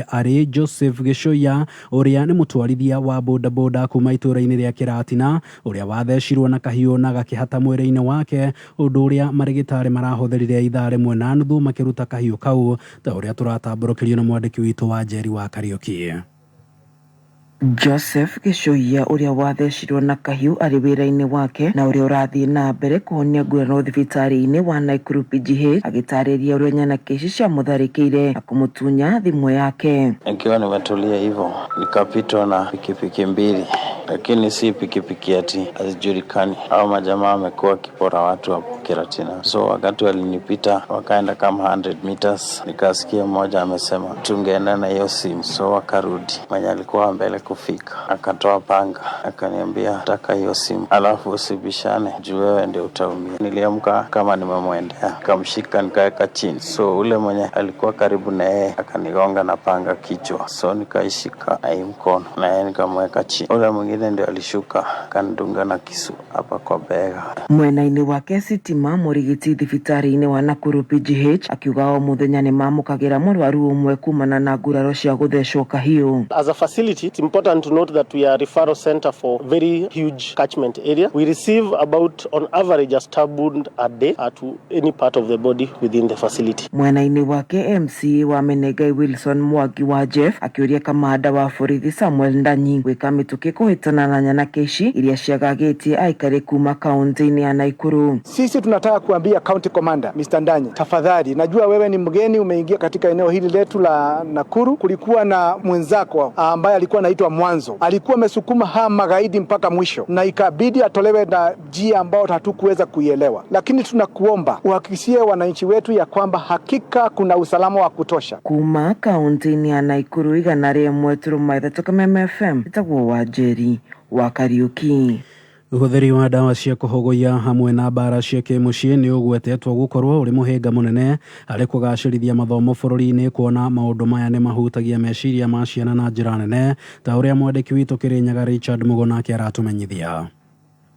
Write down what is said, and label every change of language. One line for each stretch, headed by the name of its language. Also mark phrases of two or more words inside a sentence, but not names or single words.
Kikuyu: Arĩ Joseph Gĩcũia ũrĩa nĩ mũtwarithia wa bodaboda kuma itũra-inĩ rĩa Kĩratina ũrĩa wathecirwo na kahiũ na gakĩhata mwĩrĩ-inĩ wake, ũndũ ũrĩa marĩgĩtarĩ marahũthĩrire ithaa rĩmwe na nuthu makĩruta kahiũ kau, ta ũrĩa tũratambũrũkĩrio na mwandĩki witũ wa Njeri wa Kariuki. Joseph Gĩcũia ũrĩa wathecirwo na kahiũ arĩ wĩra-inĩ wake na ũrĩa ũrathiĩ na mbere kuonia nguraro thibitarĩ-inĩ wa Naikuru PGH agĩtarĩria ũrĩa nyanake ici ciamũtharĩkĩire na kũmũtunya thimũ yake.
Swahili: Nikiwa nimetulia hivyo nikapitwa na pikipiki mbili, lakini si pikipiki ati hazijulikani. Hao majamaa wamekuwa kipora watu hapo Kiratina. So wakati walinipita wakaenda kama 100 meters, nikasikia mmoja amesema tungeenda na hiyo simu. So wakarudi, mwenye alikuwa mbele kufika akatoa panga akaniambia taka hiyo simu alafu usibishane juu wewe ndio utaumia. Niliamka kama nimemwendea, kamshika nikaweka chini. So ule mwenye alikuwa karibu na yeye akanigonga na panga kichwa, so nikaishika na mkono na yeye nikamweka chini. Ule mwingine ndio alishuka kanidunga na kisu hapa kwa bega.
Kikuyu: Mwena-inĩ wake sitima mũrigiti thibitarĩ-inĩ wa Nakuru PGH akiuga o mũthenya nĩ mamũkagĩra mũrwaru ũmwe kumana na nguraro cia gũthecwo kahiũ.
English: As a facility, it's important to note that we are a referral center for very huge catchment area. We receive about on average a stab wound a day to any part of the body within the facility.
Kikuyu: Mwena-inĩ wake MC wa Menengai Wilson Mwangi wa Jeff akiuria kamanda wa borithi Samuel Ndanyi gwĩka mĩtũkĩ kũhĩtana na nyanake ici iria ciagagĩtie aikari kuma kaunti-inĩ ya Naikuru.
Swahili: Sisi tunataka kuambia
English: county commander
Swahili: Mr. Ndanyi, tafadhali, najua wewe ni mgeni umeingia katika eneo hili letu la Nakuru. Kulikuwa na mwenzako ambaye alikuwa anaitwa Mwanzo, alikuwa amesukuma haya magaidi mpaka mwisho na ikabidi atolewe na njia ambao hatukuweza kuielewa, lakini tunakuomba uhakikishie wananchi wetu ya kwamba hakika kuna usalama wa kutosha.
Kikuyu: Kuma kaunti-inĩ ya Naikuru igana rĩmwe turuma ithatũ Kameme FM itagwo wa Njeri wa Kariuki. Ũhũthĩri wa dawa cia kũhogoya hamwe na bara cia kĩmũciĩ nĩ ũgwetetwo gũkorwo ũrĩ mũhĩnga mũnene harĩ kũgacĩrithia mathomo bũrũri-inĩ, kuona maũndũ maya nĩ mahutagia meciria ma ciana na njĩra nene, ta ũrĩa mwandĩki witũ Kĩrĩnyaga Richard Mugo nake aratũmenyithia.